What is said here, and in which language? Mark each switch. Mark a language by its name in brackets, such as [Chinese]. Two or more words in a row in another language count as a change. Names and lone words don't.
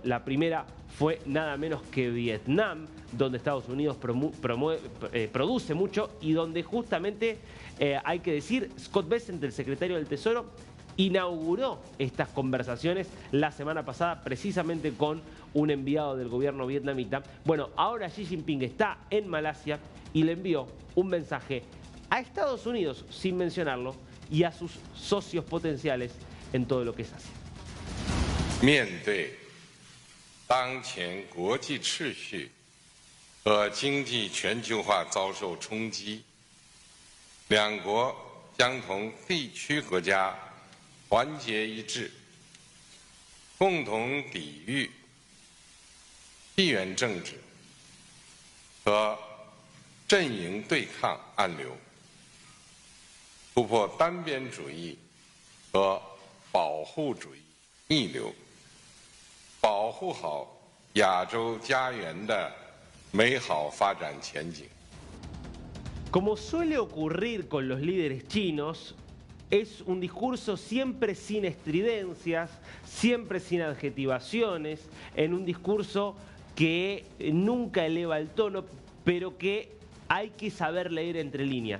[Spanish] La primera fue nada menos que Vietnam, donde Estados Unidos produce mucho y donde justamente, hay que decir, Scott Bessent, el secretario del Tesoro, inauguró estas conversaciones la semana pasada precisamente con un enviado del gobierno vietnamita. Bueno, ahora Xi Jinping está en Malasia y le envió un mensaje a Estados Unidos, sin mencionarlo, y a sus socios potenciales en todo lo que es Asia. [Chinese] 面对当前国际秩序和经济全球化遭受冲击，两国将同地区国家团结一致，共同抵御地缘政治和阵营对抗暗流，突破单边主义和保护主义逆流，保护好亚洲家园的美好发展前景。 [Spanish] Como suele ocurrir con los líderes chinos, es un discurso siempre sin estridencias, siempre sin adjetivaciones, en un discurso que nunca eleva el tono, pero que hay que saber leer entre líneas.